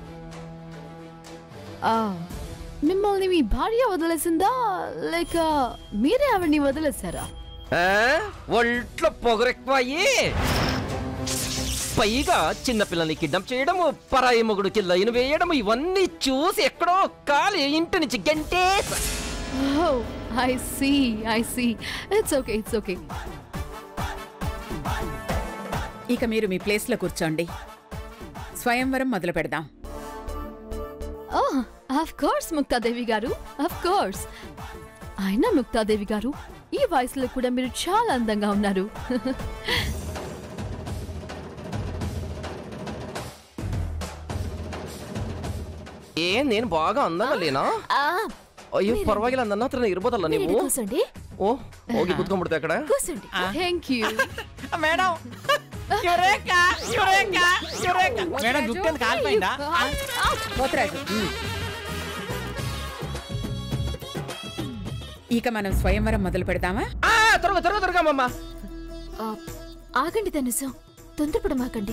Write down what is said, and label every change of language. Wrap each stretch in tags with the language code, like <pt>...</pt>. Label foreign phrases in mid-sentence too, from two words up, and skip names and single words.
<te>మిమ్మల్ని మీ భార్య వదిలేసిందా లేక మీరే ఆవిడ్ని వదిలేశారా? ఒంట్లో పొగరెక్కువయ్యి, పైగా చిన్నపిల్లల్ని కిడ్నాప్ చేయడము, పరాయి మొగుడికి లైన్ వేయడము, ఇవన్నీ చూసి ఎక్కడో కాలి ఇంటి నుంచి గంటేసా.</te> <en>I see. It's okay.</en> <te>ఇక మీరు మీ ప్లేస్లో కూర్చోండి. స్వయంవరం మొదలు పెడదాం.</te> <en>of course</en> <te>ముక్తాదేవి గారు,</te> <en>of course.</en> <te>అయినా ముక్తాదేవి గారు, ఈ వయసులో కూడా మీరు చాలా అందంగా ఉన్నారు. నేను బాగా ಅಂದಂಗ లేನಾ?</te> <kn>ಅಯ್ಯೋ ಪರವಾಗಿಲ್ಲ, ನನ್ನ ಹತ್ರನೇ ಇರ್ಬೋದಲ್ಲ ನೀವು. ಓ ಹೋಗಿ ಕೂತ್ಕೊಂಡ್ಬಿಡ್ತೆ ಆ ಕಡೆ.</kn> <en>thank you</en> <te>మేడం. మేడం జుట్టు ఎంత కాలిపోయిందా? పోతరాజు, ఇక మనం స్వయంవరం మొదలు పెడదామా? త్వరగా మమ్మ. ఆగండి ధనుసు, తొందరపడమాకండి.</te>